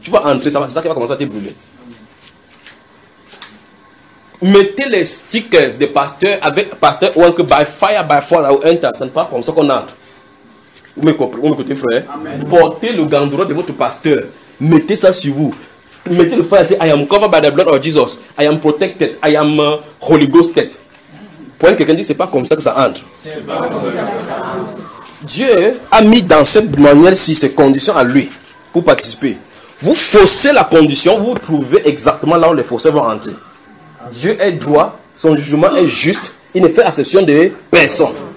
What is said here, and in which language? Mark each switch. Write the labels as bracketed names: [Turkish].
[French] Tu vas entrer, c'est ça qui va commencer à te brûler. Mettez les stickers des pasteurs avec pasteur ou un que [English] by fire, by fire, [French] ou enter. Ce n'est pas comme ça qu'on entre. Vous m'écoutez, frère. Amen. Portez le gandoura de votre pasteur. Mettez ça sur vous. Mettez le fire. [English] I am covered by the blood of Jesus. I am protected. I am Holy Ghosted. [French] Pour que quelqu'un dit, ce n'est pas comme ça que ça entre. Dieu a mis dans cette manière-ci ses conditions à lui pour participer. Vous faussez la condition, vous trouvez exactement là où les faussés vont entrer. Dieu est droit, son jugement est juste, il ne fait exception de personne.